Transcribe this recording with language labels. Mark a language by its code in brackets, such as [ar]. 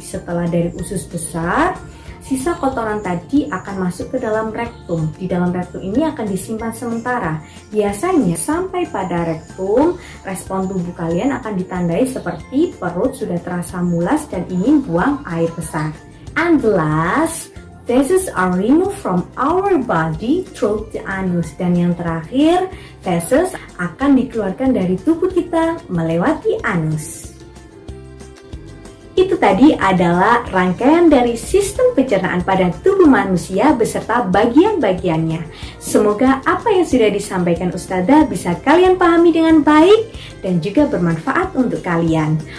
[id] Setelah dari usus besar, sisa kotoran tadi akan masuk ke dalam rektum. Di dalam rektum ini akan disimpan sementara. Biasanya sampai pada rektum, respon tubuh kalian akan ditandai seperti perut sudah terasa mulas dan ingin buang air besar. [en] And the last, feces are removed from our body through the anus. [id] Dan yang terakhir, feces akan dikeluarkan dari tubuh kita melewati anus. Itu tadi adalah rangkaian dari sistem pencernaan pada tubuh manusia beserta bagian-bagiannya. Semoga apa yang sudah disampaikan Ustazah bisa kalian pahami dengan baik dan juga bermanfaat untuk kalian.